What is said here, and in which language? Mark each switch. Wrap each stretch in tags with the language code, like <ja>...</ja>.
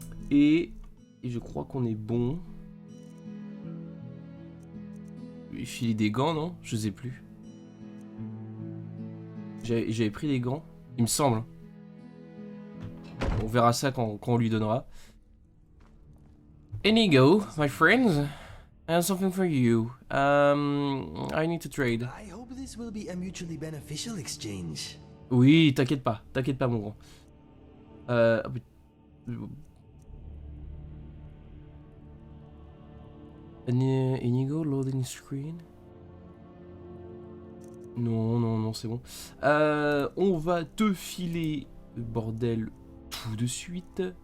<fr>Et je crois qu'on est bon. Lui filer des gants, non? Je sais plus. J'avais pris des gants, il me semble. On verra ça quand on lui donnera.</fr> <en>Inigo, my friends, I have something for you. I need to trade. I hope this will be a mutually beneficial exchange.</en> <fr>Oui, t'inquiète pas, mon grand.</fr> <en>Inigo loading screen.</en> <fr>Non, c'est bon. On va te filer le bordel tout de suite.</fr>